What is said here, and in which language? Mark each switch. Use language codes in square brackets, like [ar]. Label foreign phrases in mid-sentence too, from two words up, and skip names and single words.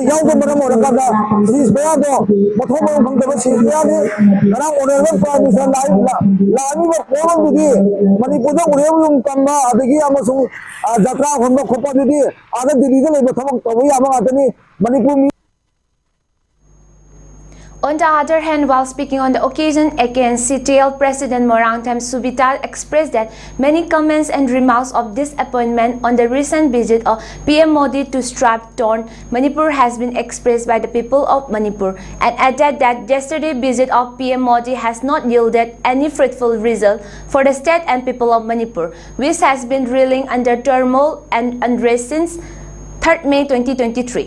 [mni] yawga maram orakada sis bayado mathom maram khangdaba sis bayani garang onerban [en] prime minister [mni] lani ba kolon dudi Manipur da ureyum tamba adagi amasung jatra honba khopa dudi ada dili da leba thabak tawi amang atani Manipur. [en] On the other hand, while speaking on the occasion, against CTL President Morangtam Subital expressed that many comments and remarks of disappointment on the recent visit of PM Modi to strap-torn Manipur has been expressed by the people of Manipur, and added that yesterday's visit of PM Modi has not yielded any fruitful result for the state and people of Manipur, which has been reeling under turmoil and unrest since 3rd May 2023.